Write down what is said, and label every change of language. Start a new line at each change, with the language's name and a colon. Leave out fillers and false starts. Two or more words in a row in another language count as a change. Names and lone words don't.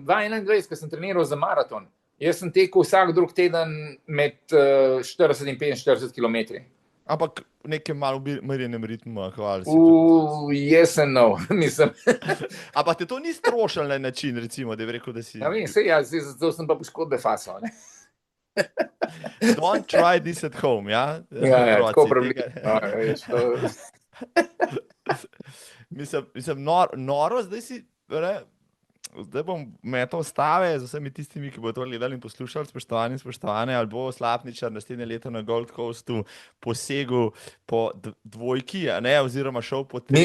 Slovenian: 2021, ko sem treniral za maraton, jaz sem tekel vsak drug teden med 40 in 45 km. Ampak v nekem malo merjenem ritmu, hvala si. Jaz sem nov, mislim. Ampak te to ni strošil na način, recimo, da je rekel, da si... Ja, vem, zato sem pa poškodbe faso, ne?
English: Don't try this at home,
Slovenian: ja? Ja, tako problem. Mislim, noro, zdaj bom metal stave z vsemi tistimi, ki bodo to gledali in poslušali, spoštovane, ali bo Slapničar naslednje leto na Gold Coastu posegel po dvojki, ne, oziroma šel po tri.